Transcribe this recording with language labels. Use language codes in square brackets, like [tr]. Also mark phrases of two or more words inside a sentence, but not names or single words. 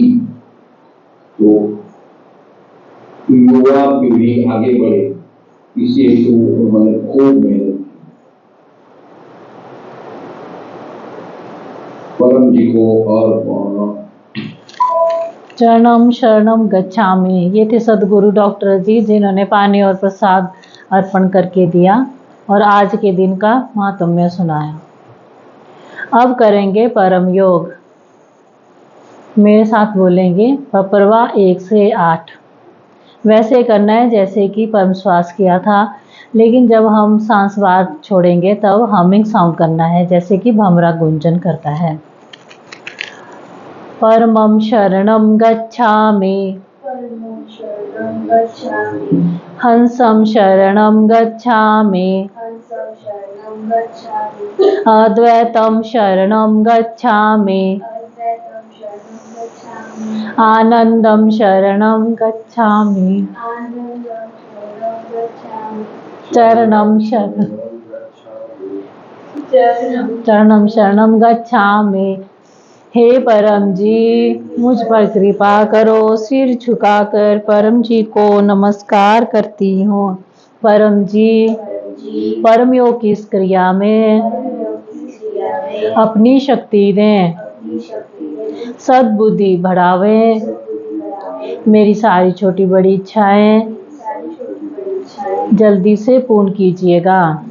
[hi] तो युवा पीढ़ी आगे बढ़े, इसी हेतु उन्होंने खूब मेहनत की। परम जी को और [pi] चरणम शरणम गच्छामि। [hi] ये थे सदगुरु डॉक्टर जी, जिन्होंने पानी और प्रसाद अर्पण करके दिया और आज के दिन का महात्म्य सुनाया। अब करेंगे परम योग। मेरे साथ बोलेंगे पपरवा 1 से 8। वैसे करना है जैसे कि परम श्वास किया था, लेकिन जब हम सांस बाहर छोड़ेंगे तब [en] humming sound [hi] करना है, जैसे कि भमरा गुंजन करता है। [pi] परमं शरणं गच्छामि, हंसं शरणं गच्छामि, अद्वैतं शरणं गच्छामि, आनंदं शरणं गच्छामि, चरणं शरणं गच्छामि। [hi] हे परम जी, मुझ पर कृपा करो। सिर झुकाकर परम जी को नमस्कार करती हूँ। परम जी, परम योग की इस क्रिया में अपनी शक्ति दें, सद्बुद्धि बढ़ावें, मेरी सारी छोटी बड़ी इच्छाएं जल्दी से पूर्ण कीजिएगा।